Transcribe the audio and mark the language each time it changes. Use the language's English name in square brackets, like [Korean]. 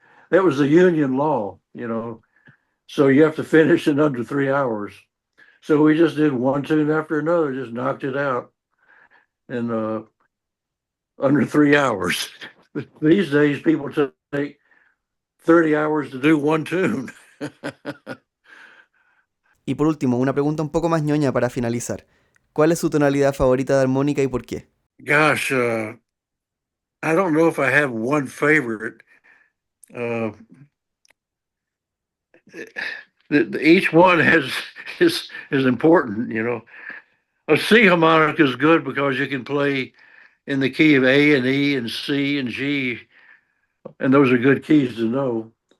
[English] That was the union law, you know. So you have to finish in under 3 hours. So we just did one tune after another, just knocked it out in under 3 hours. These days, people take 30 hours to do one tune. [Spanish] Y por último, una pregunta un poco más ñoña para finalizar. ¿Cuál es su tonalidad favorita de armónica y por qué? [English] Gosh, I don't know if I have one favorite. Uh, each one has is important, you know. A C harmonica is good because you can play in the key of A and E and C and G, and those are good keys to know.